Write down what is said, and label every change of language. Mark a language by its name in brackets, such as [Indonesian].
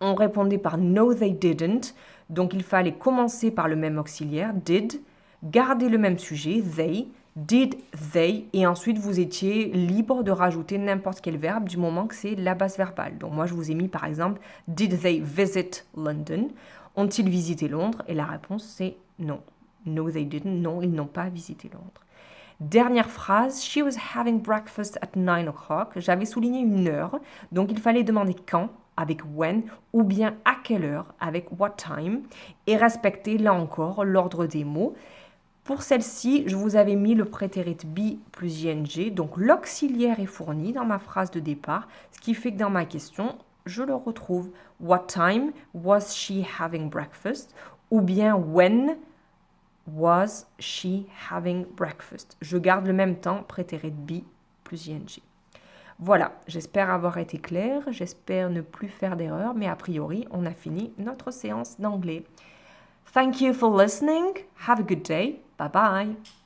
[French] On répondait par « [English] no, they didn't [French] ». Donc, il fallait commencer par le même auxiliaire, « did », garder le même sujet, « they », did they, et ensuite vous étiez libre de rajouter n'importe quel verbe du moment que c'est la base verbale. Donc moi je vous ai mis par exemple [English] did they visit London? [French] Ont-ils visité Londres? Et la réponse c'est non. [English] No they didn't. [French] Non, ils n'ont pas visité Londres. Dernière phrase, [English] she was having breakfast at 9 o'clock. [French] J'avais souligné une heure, donc il fallait demander quand avec when ou bien à quelle heure avec what time et respecter là encore l'ordre des mots. Pour celle-ci, je vous avais mis le prétérit be plus ing, donc l'auxiliaire est fourni dans ma phrase de départ, ce qui fait que dans ma question, je le retrouve. [English] What time was she having breakfast? [French] Ou bien [English] when was she having breakfast? [French] Je garde le même temps, prétérit be plus ing. Voilà, j'espère avoir été claire, j'espère ne plus faire d'erreur, mais a priori, on a fini notre séance d'anglais. [English] Thank you for listening. Have a good day. Bye bye.